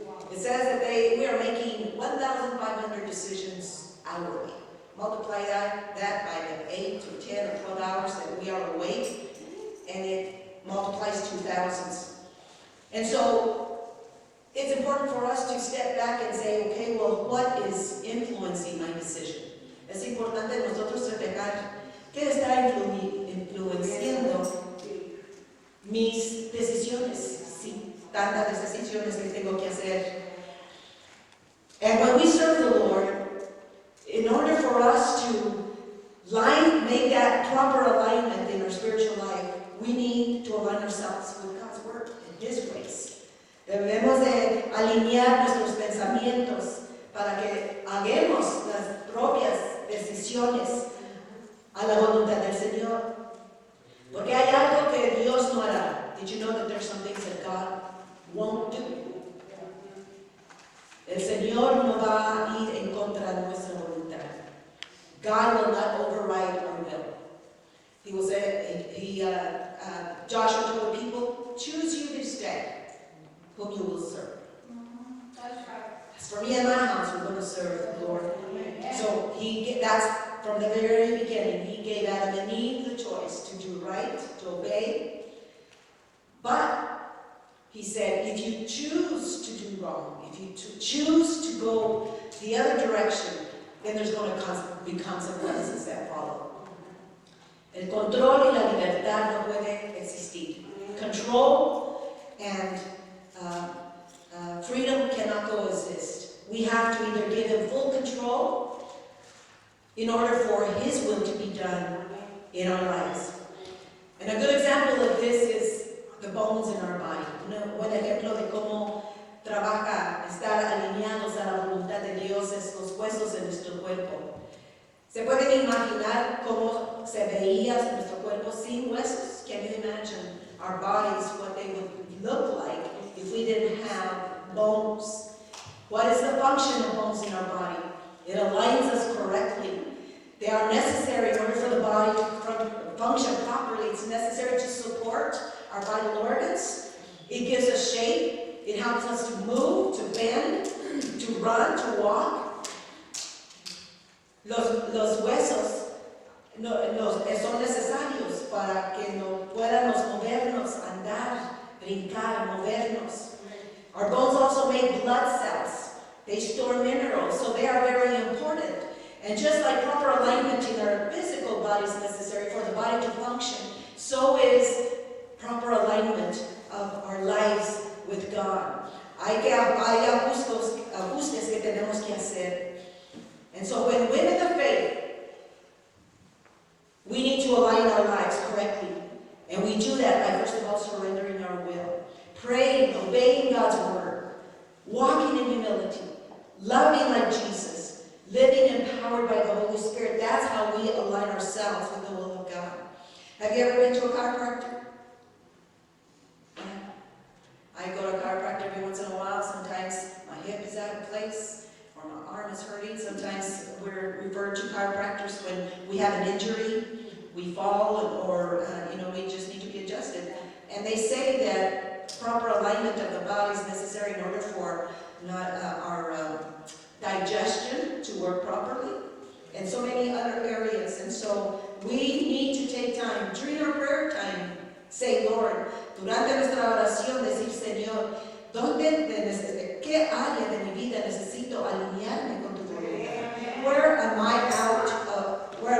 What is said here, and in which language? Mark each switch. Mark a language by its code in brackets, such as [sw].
[en] It says that we are making 1,500 decisions hourly. Multiply that by the 8 or 10 or 12 hours that we are awake, and it multiplies to thousands. And so it's important for us to step back and say, okay, well, what is influencing my decision? [es] Es importante nosotros reflejar qué está influenciando mis decisiones, sí, tantas decisiones que tengo que hacer. [en] And when we serve the Lord, in order for us to make that proper alignment in our spiritual life, we need to align ourselves with God's word and His ways. [es] Debemos de alinear nuestros pensamientos para que hagamos las propias decisiones a la voluntad del Señor. Porque hay algo que Dios no hará. [en] Did you know that there's some things that God won't do? [es] El Señor no va a ir en contra de nuestra voluntad. [en] God will not override our will. He will say, Joshua told the people, choose you this day whom you will serve. That's right. As for me and my house, we're going to serve the Lord. So that's from the very beginning. He gave Adam and Eve the choice to do right, to obey. But He said, if you choose to do wrong, if you choose to go the other direction, then there's going to be consequences that follow. [es] El control y la libertad no puede existir. [en] Control and freedom cannot coexist. We have to either give Him full control in order for His will to be done in our lives. And a good example of this is the bones in our body. [es] Un buen ejemplo de cómo trabaja estar alineados a la voluntad de Dios es los huesos de nuestro cuerpo. ¿Se pueden imaginar cómo se veía nuestro cuerpo sin huesos? [en] Can you imagine our bodies, what they would look like if we didn't have bones? What is the function of bones in our body? It aligns us correctly. They are necessary in order for the body to function properly. It's necessary to support our vital organs. It gives us shape. It helps us to move, to bend, to run, to walk. [es] Los huesos son necesarios para que podamos movernos, andar, brincar, movernos. [en] Our bones also make blood cells. They store minerals, so they are very important. And just like proper alignment in our physical body is necessary for the body to function, so is proper alignment of our lives with God. [es] Hay ajustes que tenemos que hacer. [en] And so when women of faith, we need to align our lives correctly. And we do that by first of all surrendering our will, praying, obeying God's word, walking in humility, loving like Jesus, living empowered by the Holy Spirit. That's how we align ourselves with the will of God. Have you ever been to a chiropractor? I go to a chiropractor every once in a while. Sometimes my hip is out of place or my arm is hurting. Sometimes we're referred to chiropractors when we have an injury, we fall, or we just need to be adjusted. And they say that proper alignment of the body is necessary in order for our digestion to work properly, and so many other areas. And so we need to take time during our prayer time. Say, Lord, [es] durante nuestra oración, decir, Señor, ¿qué área de mi vida necesito alinearme con tu voluntad? [en] Where am I out of